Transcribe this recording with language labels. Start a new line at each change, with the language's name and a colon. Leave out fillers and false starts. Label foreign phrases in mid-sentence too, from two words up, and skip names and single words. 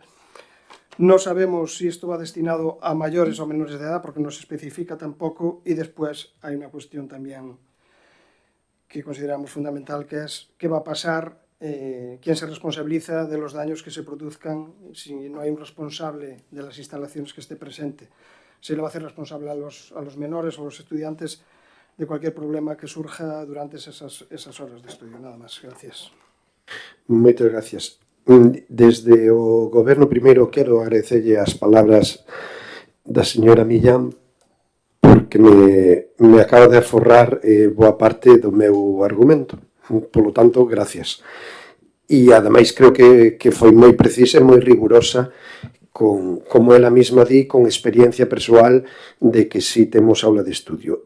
Spanish: No sabemos si esto va destinado a mayores o menores de edad, porque no se especifica tampoco, y después hay una cuestión también que consideramos fundamental, que es qué va a pasar, quién se responsabiliza de los daños que se produzcan si no hay un responsable de las instalaciones que esté presente. Se le va a hacer responsable a los menores o a los estudiantes de cualquier problema que surja durante esas horas de estudio. Nada más. Gracias.
Galician: Moitas gracias. Desde o Goberno, primeiro, quero agradecerlle as palabras da señora Millán porque me acaba de aforrar boa parte do meu argumento. Polo tanto, gracias. E, ademais, creo que foi moi precisa e moi rigurosa como ela mesma di, con experiencia persoal de que si temos aula de estudio.